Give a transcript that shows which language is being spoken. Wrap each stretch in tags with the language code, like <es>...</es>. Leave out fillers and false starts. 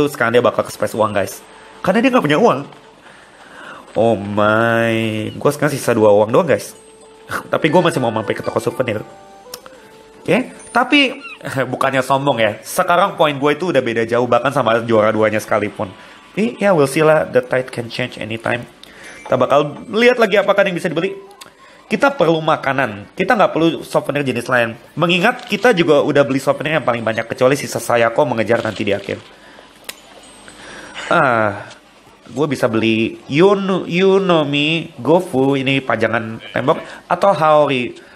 <id>Sekarang dia bakal ke space uang guys. Karena dia nggak punya uang.</id> <en>Oh my,</en> <id>gue sekarang sisa 2 uang doang guys. Tapi gue masih mau mampir ke toko souvenir. Oke, tapi bukannya sombong ya. Sekarang poin gue itu udah beda jauh bahkan sama juara 2-nya sekalipun. Tapi ya</id> <en>we'll see lah, the tide can change anytime.</en> <id>Kita bakal lihat lagi apakah yang bisa dibeli. Kita perlu makanan, kita nggak perlu souvenir jenis lain. Mengingat kita juga udah beli souvenir yang paling banyak, kecuali si Sasayako mengejar nanti di akhir. Gue bisa beli Yunomi Gofu, ini pajangan tembok, atau Haori.</id>